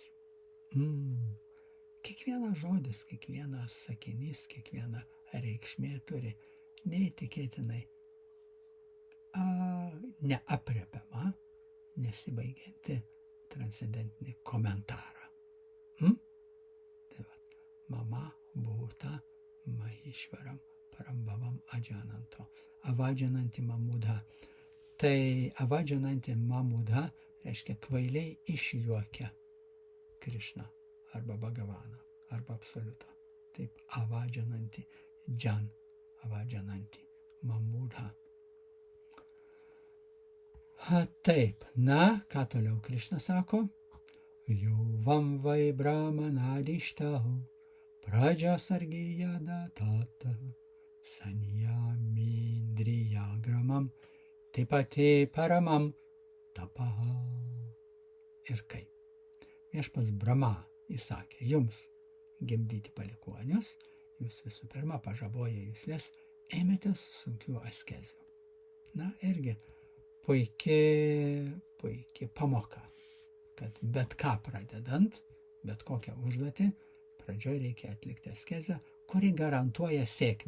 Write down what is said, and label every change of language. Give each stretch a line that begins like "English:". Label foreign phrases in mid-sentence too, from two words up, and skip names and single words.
Lithuanian: Kiekvienas žodis, kiekvienas sakinys, kiekviena reikšmė turi neįtikėtinai neaprėpiamą, nesibaigianti transcendentinį komentarą. Tai va,
Sanskrit: मम भूत महेश्वरम् परम्भावम् अजानन्तो. अवजानन्ति मामूढा.
Lithuanian: Tai
Sanskrit: अवजानन्ति मामूढा
Lithuanian: reiškia kvailiai išjuokia Krišną arba Bhagavaną arba absoliutą.
Sanskrit: Taip, अवजानन्ति जन्, अवजानन्ति मामूढा.
Lithuanian: Taip, na, ką toliau Krišna sako?
Sanskrit: युवां वै ब्रह्मणादिष्टौ प्रजासर्गेयदा तत संयमेन्द्रियग्रामं तेपाथुः परमं तपः.
Lithuanian: Ir kaip? Viešpats Brahma įsakė jums gimdyti palikuonius, jūs visų pirma pažaboję juslės ėmėtės sunkių askezių. Na, irgi puikiai pamoka, kad bet ką pradedant, bet kokią užduotį, pradžioje reikia atlikti askezę, kuri garantuoja sėkmę.